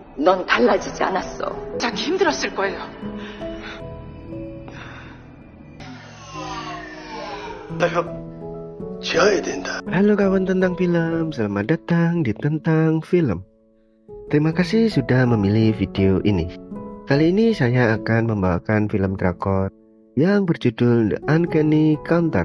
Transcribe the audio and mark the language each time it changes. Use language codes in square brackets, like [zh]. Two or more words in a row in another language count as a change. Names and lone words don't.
[ko] 넌 달라지지 않았어. 자기 힘들었을 거예요. [id] Ayo, jaya 된다. Halo kawan tentang film, selamat datang di Tentang Film. Terima kasih sudah memilih video ini. Kali ini saya akan membawakan film drakor yang berjudul The Uncanny Counter.